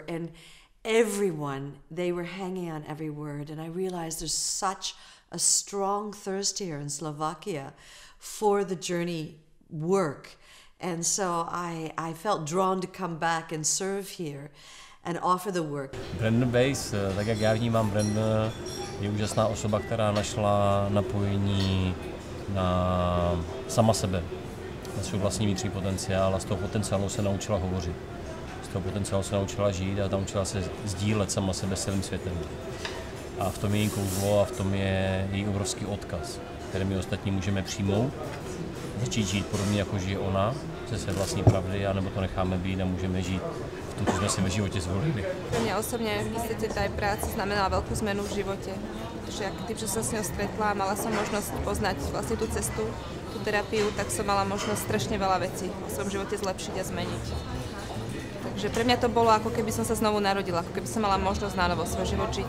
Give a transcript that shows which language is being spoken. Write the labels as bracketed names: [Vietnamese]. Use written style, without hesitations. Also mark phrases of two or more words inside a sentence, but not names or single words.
[English] And everyone, they were hanging on every word. And I realized there's such a strong thirst here in Slovakia for the journey work. And so I felt drawn to come back and serve here and offer the work. [Czech] Brandon Weiss, tak jak já vnímám, Brandon je úžasná osoba, která našla napojení na sama sebe, na svůj vlastní vnitřní potenciál a z toho potenciálu se naučila hovořit. Z toho potenciálu se naučila žít a naučila se sdílet sama sebe s celým světem. A v tom je její kouzlo a v tom je její obrovský odkaz, který my ostatní můžeme přijmout, začít žít podobně, jako žije ona, ze své vlastní pravdy, anebo to necháme být a můžeme žít v tom, co jsme si ve životě zvolili. [Slovak] Pre mňa osobne v podstate tá aj práca znamenala veľkú zmenu v živote. Pretože tým, že som s ňou stretla a mala som možnosť poznať vlastne tú cestu, tú terapiu, tak som mala možnosť strašne veľa vecí v svojom živote zlepšiť a zmeniť. Takže pre mňa to bolo, ako keby som sa znovu narodila, ako keby som mala možnosť nánovo svoj život žiť.